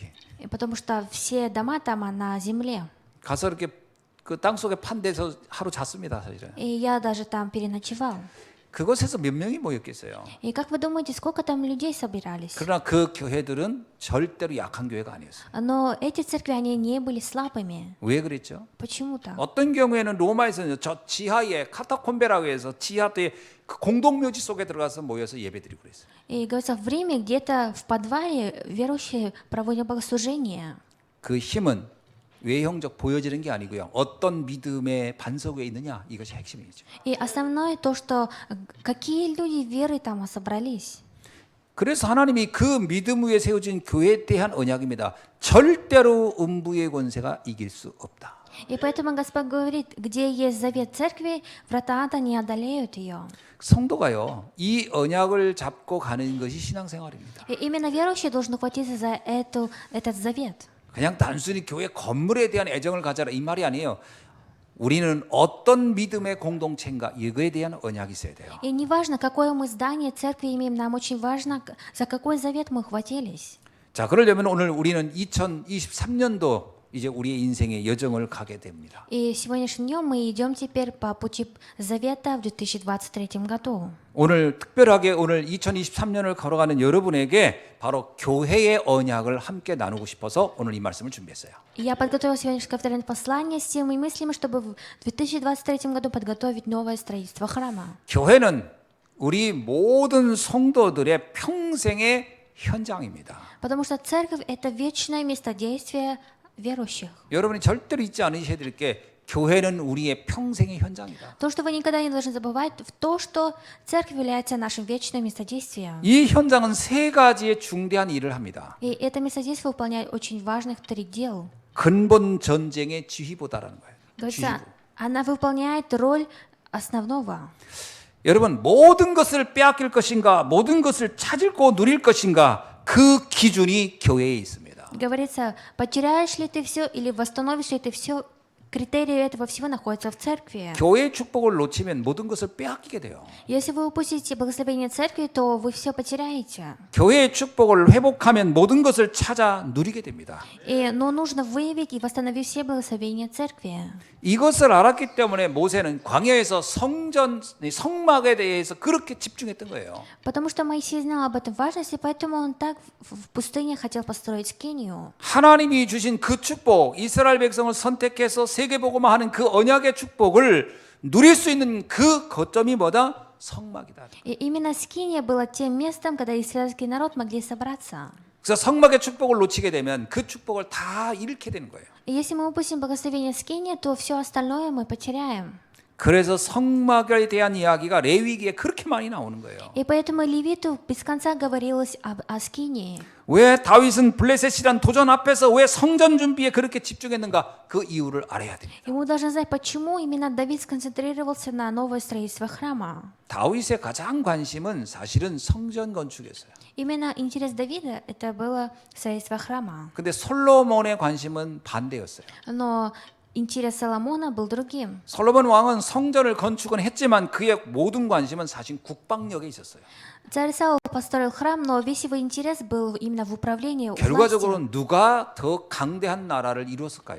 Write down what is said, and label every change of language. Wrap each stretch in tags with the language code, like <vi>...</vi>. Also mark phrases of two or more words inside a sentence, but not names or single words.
<ru>И потому что все дома там на земле.</ru> <ko>가서 이렇게 그 땅 속에 판 데서 하루 잤습니다, 사실은.</ko> <ru>И я даже там переночевал.</ru> <ko>그곳에서 몇 명이 모였겠어요.</ko> <ru>И как вы думаете, сколько там людей собирались?</ru> <ko>그러나 그 교회들은 절대로 약한 교회가 아니었어요.</ko> <ru>Но эти церкви, они не были слабыми.</ru> <ko>왜 그랬죠?</ko> <ru>Почему так?</ru> <ko>어떤 경우에는 로마에서는 저 지하에 카타콤베라고 해서 지하에 그 공동묘지 속에 들어가서 모여서 예배드리고 그랬어요.</ko> <ru>И говорится, в Риме где-то в подвале верующие проводят богослужение.</ru> <ko>그 힘은 외형적 보여지는 게 아니고요. 어떤 믿음의 반석 위에 있느냐 이것이 핵심이죠.</ko> <ru>И основное то, что какие люди веры там собрались.</ru> <ko>그래서 하나님이 그 믿음 위에 세워진 교회에 대한 언약입니다. 절대로 음부의 권세가 이길 수 없다.</ko> <ru>И поэтому Господь говорит, где есть завет церкви, врата ада не одолеют ее.</ru> <ko>성도가요, 이 언약을 잡고 가는 것이 신앙생활입니다.</ko> <ru>И именно верующие должны хватиться за этот завет.</ru> <ko>그냥 단순히 교회 건물에 대한 애정을 가져라 이 말이 아니에요. 우리는 어떤 믿음의 공동체인가 이거에 대한 언약이 있어야 돼요.</ko> <ru>И не важно, какое мы здание церкви имеем, нам очень важно, за какой завет мы хватились.</ru> <ko>자, 그러려면 오늘 우리는 2023년도 이제 우리의 인생의 여정을 가게 됩니다.</ko> <ru>И сегодняшним днем мы идем теперь по пути завета в 2023 году.</ru> <ko>오늘 특별하게 오늘 2023년을 걸어가는 여러분에게 바로 교회의 언약을 함께 나누고 싶어서 오늘 이 말씀을 준비했어요.</ko> <ru>Я подготовила сегодняшнее второе послание с темой мыслями, чтобы в 2023 году подготовить новое строительство храма.</ru> <ko>교회는 우리 모든 성도들의 평생의 현장입니다.</ko> <ru>Потому что церковь – это вечное место действия верующих.</ru> <ko>여러분이 절대로 잊지 않으셔야 될 게 교회는 우리의 평생의 현장이다.</ko> <ru>То, что вы никогда не должны забывать, в то, что церковь является нашим вечным местодействием.</ru> <ko>이 현장은 세 가지의 중대한 일을 합니다.</ko> <ru>И это местодействие выполняет очень важных 3 дел.</ru> <ko>근본 전쟁의 지휘보다라는 거예요.</ko> <ru>Говорится, она выполняет роль основного.</ru> <ko>여러분 모든 것을 빼앗길 것인가 모든 것을 찾고 누릴 것인가 그 기준이 교회에 있습니다.</ko> <ru>Говорится, потеряешь ли ты все или восстановишь ли ты все, Критерии этого всего находятся в церкви.</ru> <ko>교회의 축복을 놓치면 모든 것을 빼앗기게 돼요.</ko> <ru>Если вы упустите благословение церкви, то вы все потеряете.</ru> <ko>교회의 축복을 회복하면 모든 것을 찾아 누리게 됩니다.</ko> <ru>Но нужно выявить и восстановить все благословения церкви.</ru> <ko>이것을 알았기 때문에 모세는 광야에서 성전, 성막에 대해서 그렇게 집중했던 거예요.</ko> <ru>Потому что Моисей знал об этом важности, поэтому он так в пустыне хотел построить скинию.</ru> <ko>하나님이 주신 그 축복, 이스라엘 백성을 선택해서 세계복음화하는 그 언약의 축복을 누릴 수 있는 그 거점이 뭐다? 성막이다.</ko> <ru>И именно скиния была тем местом, когда израильский народ могли собраться.</ru> <ko>그래서 성막의 축복을 놓치게 되면 그 축복을 다 잃게 되는 거예요.</ko> <ru>И если мы упустим благословение скиния, то все остальное мы потеряем.</ru> <ko>그래서 성막에 대한 이야기가 레위기에 그렇게 많이 나오는 거예요.</ko> <ru>И поэтому Левиту без конца говорилось о скинии.</ru> <ko>왜 다윗은 블레셋이란 도전 앞에서 왜 성전 준비에 그렇게 집중했는가? 그 이유를 알아야 됩니다.</ko> <ru>И мы должны знать, почему именно Давид сконцентрировался на новое строительство храма.</ru> <ko>다윗의 가장 관심은 사실은 성전 건축이었어요.</ko> <ru>Именно интерес Давида это было строительство храма.</ru> <ko>근데 솔로몬의 관심은 반대였어요.</ko> <ru>Но интерес Соломона был другим.</ru> <ko>솔로몬 왕은 성전을 건축은 했지만 그의 모든 관심은 사실 국방력에 있었어요.</ko> <ru>Царь Саул построил храм, но весь его интерес был именно в управлении властью.</ru> <ko>결과적으로 누가 더 강대한 나라를 이루었을까요?</ko>